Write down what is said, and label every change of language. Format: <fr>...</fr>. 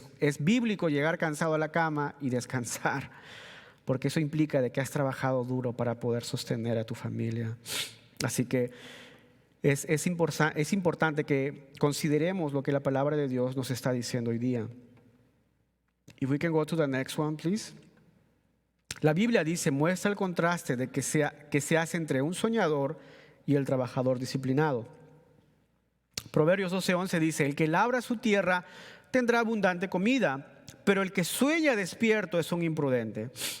<es>Es bíblico llegar cansado a la cama y descansar, porque eso implica de que has trabajado duro para poder sostener a tu familia. Así que es importante que consideremos lo que la palabra de Dios nos está diciendo hoy día.</es> <en>If we can go to the next one, please.</en> <es>La Biblia dice, muestra el contraste de que se hace entre un soñador y el trabajador disciplinado. Proverbios 12:11 dice, el que labra su tierra tendrá abundante comida, pero el que sueña despierto es un imprudente.</es>